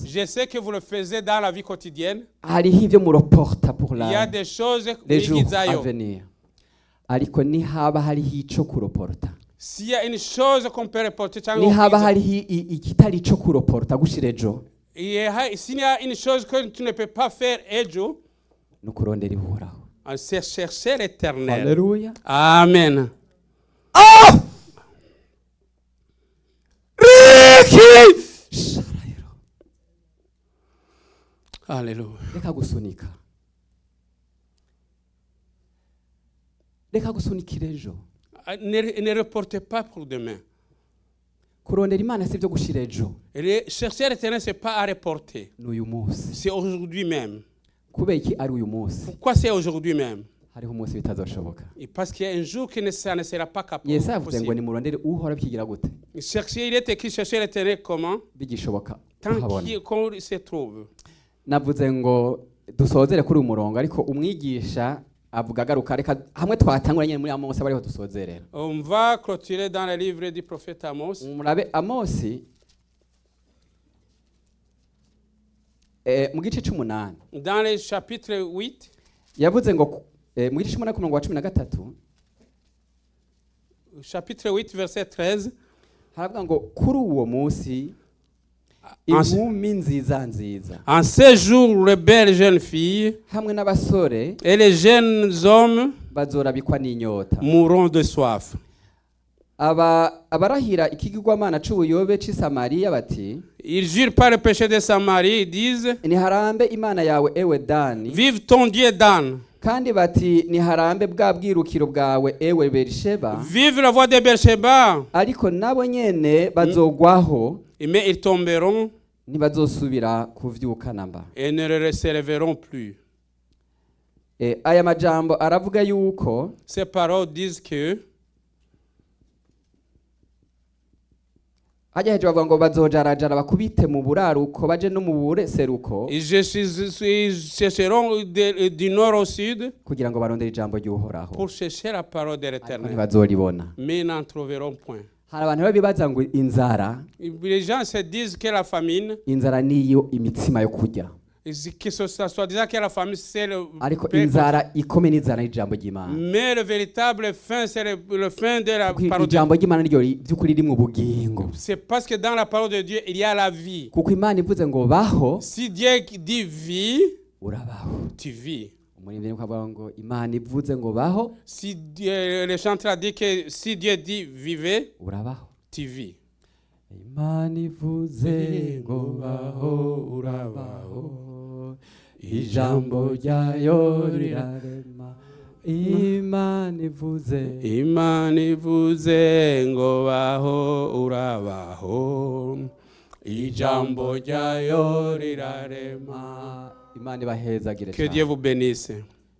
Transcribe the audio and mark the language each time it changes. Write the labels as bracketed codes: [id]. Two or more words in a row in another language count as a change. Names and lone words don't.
[fr] Je sais que vous le faisiez dans la vie quotidienne. [rn] Hariho ibyo muroporta pour [fr] Il y a des choses les jours à [rn] mwigizayo. [fr] venir. [rn] Ariko nihaba hariho ico kuroporta. [fr] S'il y a une chose qu'on peut reporter cyangwa [rn] Nihaba hariho ikitari ico kuroporta gushira ejo. [fr] s'il y a une chose que tu ne peux pas faire ejo, [rn] Nukurondera ihoraho. [fr] c'est chercher l'Éternel. Alléluia. Amen. [rn] Ah! Riki! [fr] Alléluia. [rn] Reka gusunika. Reka gusunikira ejo. [fr] Ne reportez pas pour demain. [rn] Kurondera Imana si byo gushira ejo. [fr] Chercher l'Éternel, c'est pas à reporter. [rn] N'uyu munsi. [fr] C'est aujourd'hui même. [rn] Kubera iki ari uyu munsi? [fr] Pourquoi c'est aujourd'hui même? [rn] Hariho umunsi bitazoshoboka. [fr] Parce qu'il y a un jour que ça ne sera pas capable. [rn] Yesu yavuze ngo nimurondere uhora byigira gute? [fr] Chercher, il est écrit chercher l'Éternel comment? [rn] Bigishoboka. [fr] Tant qu'on se trouve. [rn] Navuze ngo dusozere kuri umurongo ariko umwigisha avuga garuka reka hamwe twatangura nyine muri Amosi bariho dusozerera. [fr] On va clôturer dans le livre du prophète Amos. [rn] Murabe Amosi mu gice c'8 [fr] dans le chapitre 8 [rn] yavuze ngo mu gice c'8 ku murongo wa 13 [fr] chapitre 8 verset 13 [rn] haravuga ngo kuri uwo munsi inkumi nziza nziza [fr] en ce jour les belles jeunes filles [rn] hamwe n'abasore [fr] et les jeunes hommes [rn] bazorabikwa n'inyota [fr] mourront de soif. [rn] abarahira ikigirwamana c'ubuyobe c'i Samariya bati [fr] Ils jurent par le péché de Samarie, ils disent [rn] niharambe imana yawe ewe Dani, [fr] vive ton Dieu Dan. [rn] kandi bati niharambe bwa bwirukiro bwawe ewe Berisheba, [fr] vive la voix de Beersheba. [rn] ariko nabo nyene bazogwaho [fr] Mais ils tomberont [rn] ntibazosubira kuvyuka namba. [fr] et ne se réveilleront plus. [rn] Aya majambo aravuga yuko [fr] Ces paroles disent que [rn] hajya hejuru bavuga ngo bazojarajara bakubite mu buraruko baje no mu buseruko [fr] ils chercheront du nord au sud [rn] kugira ngo barondere ijambo ry'Uhoraho [fr] pour chercher la parole de l'Éternel. [rn] Ntibazoribona. [fr] Mais ils n'en trouveront point. [rn] Hari abantu babibaza ngo inzara, [fr] Les gens se disent que la famine, [rn] inzara niyo imitsima yo kurya, [fr] que ce soit disant que la famine c'est le [rn] ariko inzara ikome n'inzara y'ijambo ry'Imana. [fr] mais le véritable fin c'est le fin de la parole de [rn] Ijambo ry'Imana niryo by'ukuri rimwe ubugingo. [fr] C'est parce que dans la parole de Dieu il y a la vie. [rn] Kuko Imana ivuze ngo baho, [fr] Si Dieu dit vie, [rn] urabaho. [fr] tu vis. [rn] Umuririmbyi akavuga ngo Imana ivuze ngo baho, [fr] Si Dieu, le chanteur a dit que si Dieu dit vivez, [rn] urabaho. [fr] tu vis. [rn] Imana ivuze ngo baho, urabaho. Ijambo ryayo rirarema. Imana ivuze ngo baho urabaho. Ijambo ryayo rirarema. Imana ibahezagire. [fr] Que Dieu vous bénisse.